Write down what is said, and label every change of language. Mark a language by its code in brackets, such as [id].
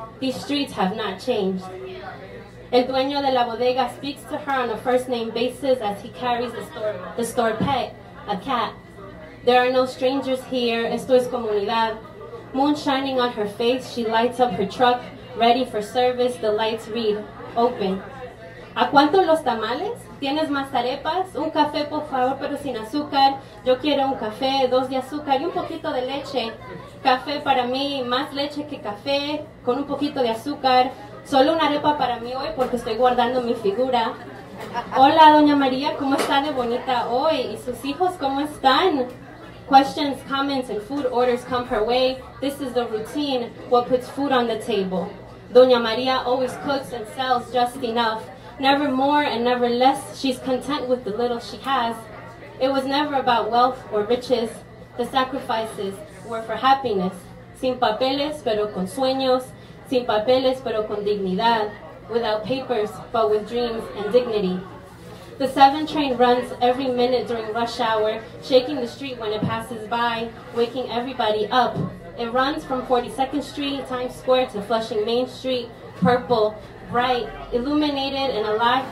[en] These streets have not changed. [es] El dueño de la bodega [en] speaks to her on a first-name basis as he carries the store pet, a cat. There are no strangers here, [es] esto es comunidad. [en] Moon shining on her face, she lights up her truck, ready for service. The lights read, open. [es] ¿A cuánto los tamales? ¿Tienes más arepas? Un café, por favor, pero sin azúcar. Yo quiero un café, 2 de azúcar y un poquito de leche. Café para mí, más leche que café, con un poquito de azúcar. Solo una arepa para mí hoy porque estoy guardando mi figura. Hola, Doña María, ¿cómo está de bonita hoy? ¿Y sus hijos cómo están? [en] Questions, comments, and food orders come her way. This is the routine, what puts food on the table. Doña María always cooks and sells just enough. Never more and never less. She's content with the little she has. It was never about wealth or riches. The sacrifices were for happiness. [es] Sin papeles, pero con sueños. Sin papeles, pero con dignidad. [en] Without papers, but with dreams and dignity. The 7 train runs every minute during rush hour, shaking the street when it passes by, waking everybody up. It runs from 42nd Street, Times Square to Flushing Main Street, purple, bright, illuminated and alive.